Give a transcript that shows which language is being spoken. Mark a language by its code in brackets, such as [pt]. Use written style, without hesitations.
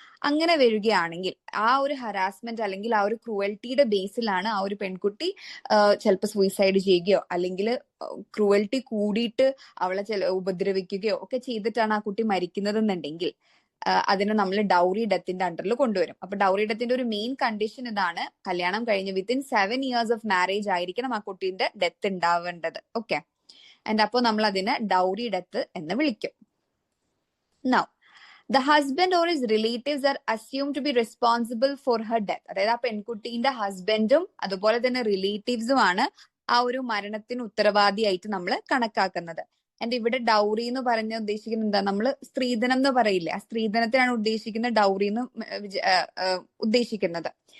[ml] അങ്ങനെ വരികയാണെങ്കിൽ ആ ഒരു ഹരാസ്മെന്റ് അല്ലെങ്കിൽ ആ ഒരു ക്രൂവൽറ്റിയുടെ ബേസിലാണ് ആ ഒരു പെൺകുട്ടി ചിലപ്പോൾ സൂയിസൈഡ് ചെയ്യുകയോ അല്ലെങ്കിൽ ക്രൂവൽറ്റി കൂടിയിട്ട് അവളെ ഉപദ്രവിക്കുകയോ ഒക്കെ ചെയ്തിട്ടാണ് ആ കുട്ടി മരിക്കുന്നതെന്നുണ്ടെങ്കിൽ അതിനെ നമ്മൾ ഡൗറി ഡെത്തിന്റെ അണ്ടറിൽ കൊണ്ടുവരും. അപ്പൊ ഡൗറി ഡെത്തിന്റെ ഒരു മെയിൻ കണ്ടീഷൻ ഇതാണ്: കല്യാണം കഴിഞ്ഞ് [en] within 7 years of marriage [ml] ആയിരിക്കണം ആ കുട്ടീന്റെ ഡെത്ത് ഉണ്ടാവേണ്ടത്. ഓക്കെ, ആൻഡ് അപ്പോൾ നമ്മൾ അതിനെ ഡൗറി ഡെത്ത് എന്ന് വിളിക്കും. [en] Now the husband or his relatives are assumed to be responsible for her death. [ml] അതായത് ആ പെൺകുട്ടീന്റെ ഹസ്ബൻഡും അതുപോലെ തന്നെ റിലേറ്റീവ്സും ആണ് ആ ഒരു മരണത്തിന് ഉത്തരവാദിയായിട്ട് നമ്മൾ കണക്കാക്കുന്നത്. ആൻഡ് ഇവിടെ ഡൗറി എന്ന് പറഞ്ഞ ഉദ്ദേശിക്കുന്നത് എന്താ? നമ്മൾ സ്ത്രീധനം എന്ന് പറയില്ലേ, ആ സ്ത്രീധനത്തിനാണ് ഉദ്ദേശിക്കുന്ന ഡൗറി എന്ന് ഉദ്ദേശിക്കുന്നത്.